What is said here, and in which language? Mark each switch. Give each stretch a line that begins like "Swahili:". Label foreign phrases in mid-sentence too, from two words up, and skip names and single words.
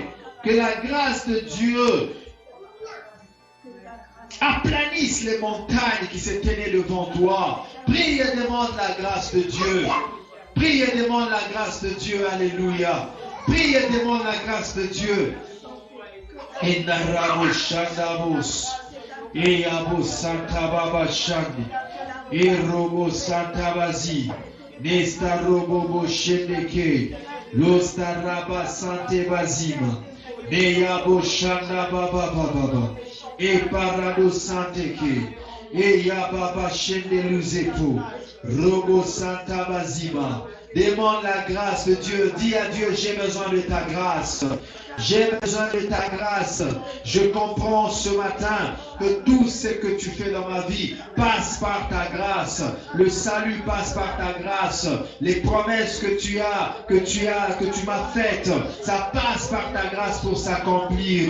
French: Que la grâce de Dieu aplanisse les montagnes qui se tenaient devant toi. Prie et demande la grâce de Dieu. Prie et demande la grâce de Dieu. Alléluia. Prie et demande la grâce de Dieu. Et narabo shandabos. Et abo santababa shandi. Et robo santabazi. Nesta robo shendeke. Lostaraba santebazima. Neyabo shandababa baba. Et parado santeke. Et yababa shendeluzepo. Robo santa bazima. Demande la grâce de Dieu. Dis à Dieu, j'ai besoin de ta grâce. J'ai besoin de ta grâce. Je comprends ce matin que tout ce que tu fais dans ma vie passe par ta grâce. Le salut passe par ta grâce. Les promesses que tu m'as faites, ça passe par ta grâce pour s'accomplir.